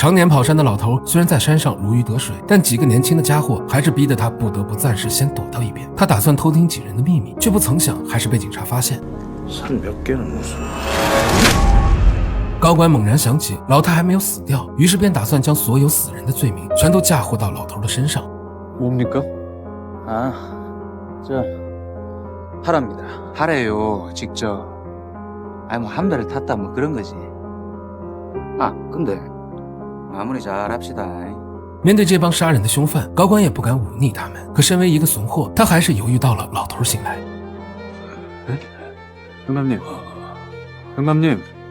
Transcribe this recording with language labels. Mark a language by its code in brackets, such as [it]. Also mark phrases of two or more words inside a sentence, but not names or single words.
[zh] 常年跑山的老头虽然在山上如鱼得水，但几个年轻的家伙还是逼得他不得不暂时先躲到一边。他打算偷听几人的秘密，却不曾想还是被警察发现。高官猛然想起老太还没有死掉，于是便打算将所有死人的罪名全都嫁祸到老头的身上。 [ko] 뭡니까? 아, 저 하랍니다. 하래요, 직접. 아니 뭐 한 배를 탔다 뭐 그런 거지. 아, 근데 마무리 잘 합시다. [zh] 面对这帮杀人的凶犯，高官也不敢忤逆他们。可身为一个怂货，他还是犹豫到了老头醒来。 [ko] 영감님, 영감님.